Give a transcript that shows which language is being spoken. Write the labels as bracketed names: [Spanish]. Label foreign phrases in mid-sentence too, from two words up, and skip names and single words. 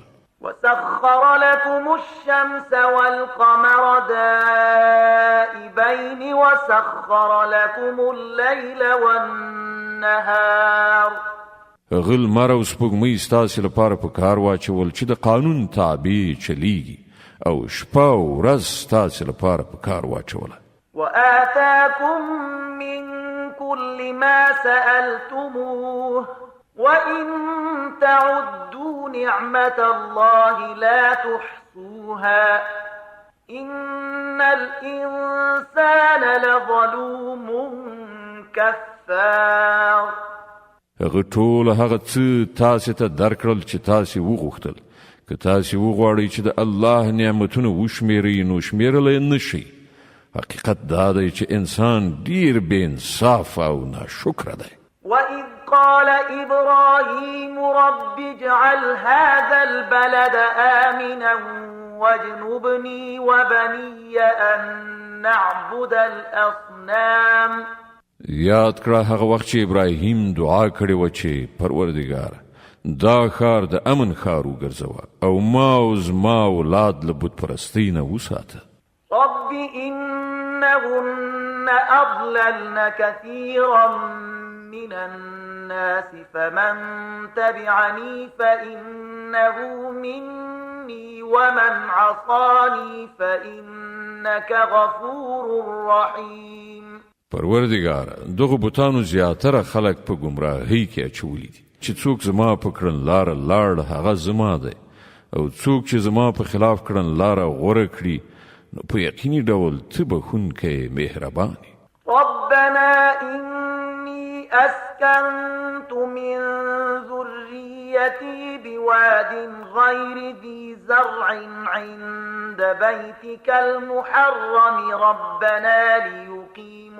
[Arabic] وسخر لكم الشمس والقمر دائبين وسخر لكم الليل والنهار. [Pashto] هغه لمر او سپوږمۍ ستاسې لپاره په کار واچول چې د قانون تابع چلیږي او شپه او ورځ ستاسې لپاره په کار واچوله. [Arabic] وآتاكم من كل ما سألتموه وإن تعدوا نعمة الله لا تحصوها إن الإنسان لظلوم كفار. [Pashto] هغه ټول هغه څه تاسې ته درکړل چې تاسې وغوښتل که تاسې وغواړئ چې د الله نعمتونه وشمیرئ نو شمیرلی نشئ. حقیقت دا دی چې انسان ډیر بې انصاف او ناشکره دی. [Arabic] وإذ قال إبراهيم رب اجعل هذا البلد آمنا واجنبني وبني أن نعبد الأصنام. [Pashto] یاد کړه هغه وخت چې ابراهیم دعا کړې وه چې پروردګار دا ښار د امن ښار وګرځوه او ما او زما اولاد له بت پرستۍ نه وساته. [Arabic] رب إنهن أضللن كثيرا من الناس فمن تبعني فإنه مني ومن عصاني فإنك غفور رحيم. [Pashto] پروردګار دغه بوتانو زیاتره خلک په ګمراهۍ کې اچولي دي چې څوک زما په کړنلاره لاړ هغه زما دی او څوک چې زما په خلاف کړنلاره غوره کړي نو په یقیني ډول ته بخښونکی مهربان یې. [Arabic] ربنا إني أسكنت من ذريتي بواد غير ذي زرع عند بيتك المحرم ربنا ليقيموا